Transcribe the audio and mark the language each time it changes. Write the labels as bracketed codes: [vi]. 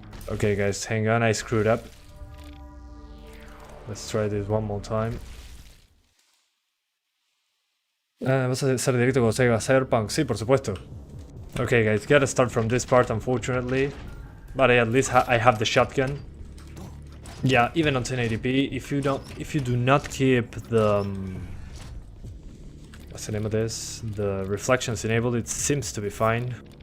[en] Okay guys, hang on, I screwed up. Let's try this one more time. [es] ¿Vas a hacer directo con Sega Cyberpunk? Sí, por supuesto. [en] Okay guys, gotta start from this part unfortunately. But at least I have the shotgun. Yeah, even on 1080p, if you do not keep the what's the name of this? The reflections enabled, it seems to be fine.